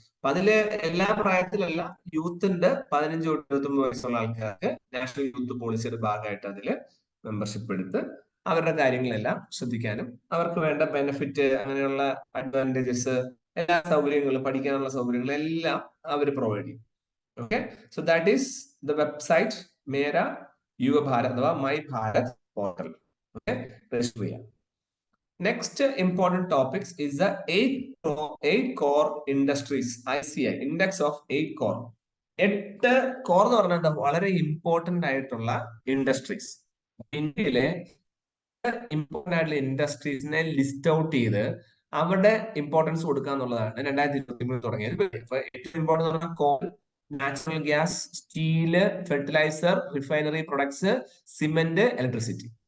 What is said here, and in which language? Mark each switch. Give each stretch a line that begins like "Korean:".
Malayalam: അപ്പൊ അതില് എല്ലാ പ്രായത്തിലല്ല, യൂത്തിന്റെ 15 to 29 വയസ്സുള്ള ആൾക്കാർക്ക് നാഷണൽ യൂത്ത് പോളിസിയുടെ ഭാഗമായിട്ട് അതില് മെമ്പർഷിപ്പ് എടുത്ത് അവരുടെ കാര്യങ്ങളെല്ലാം ശ്രദ്ധിക്കാനും അവർക്ക് വേണ്ട ബെനിഫിറ്റ്, അങ്ങനെയുള്ള അഡ്വാൻറ്റേജസ്, എല്ലാ സൗകര്യങ്ങളും, പഠിക്കാനുള്ള സൗകര്യങ്ങളും എല്ലാം അവർ പ്രൊവൈഡ് ചെയ്യും.
English: Okay, so that is the website Mera Yuva Bharat അഥവാ my Bharat portal.
Malayalam: Okay, register ചെയ്യാം.
English: Next important topics is the 8 core industries, ICI, index of 8 core.
Malayalam: 8 core എന്ന് പറഞ്ഞാൽ വളരെ ഇമ്പോർട്ടന്റ് ആയിട്ടുള്ള ഇൻഡസ്ട്രീസ്. ഇന്ത്യയിലെ ഇമ്പോർട്ടന്റ് ആയിട്ടുള്ള ഇൻഡസ്ട്രീസിനെ ലിസ്റ്റ് ഔട്ട് ചെയ്ത് അവരുടെ ഇമ്പോർട്ടൻസ് കൊടുക്കുക എന്നുള്ളതാണ് 2023 തുടങ്ങിയത്. ഏറ്റവും ഇമ്പോർട്ടന്റ് എന്ന് പറഞ്ഞാൽ call, natural gas, steel, fertiliser, refinery products, cement, electricity.